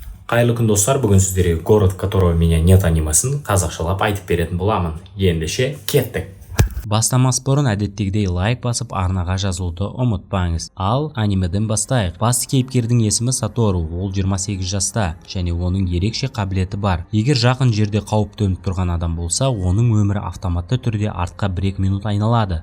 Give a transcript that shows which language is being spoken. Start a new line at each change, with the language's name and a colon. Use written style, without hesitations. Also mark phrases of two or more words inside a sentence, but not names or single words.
Kazakh: Қайырлы күн достар, бүгін сіздерге
Russian: город, которого меня нет
Kazakh: анимасын қазақшалап айтып беретін боламын. Ендеше кеттік. Бастамас бұрын әдеттегідей лайк басып арнаға жазылуды ұмытпаңыз. Ал анимеден бастайық. Басты кейіпкердің есімі Сатору, ол 28 жаста және оның ерекше қабілеті бар. Егер жақын жерде қауіп төніп тұрған адам болса, оның өмірі автоматты түрде артқа 1-2 минут айналады.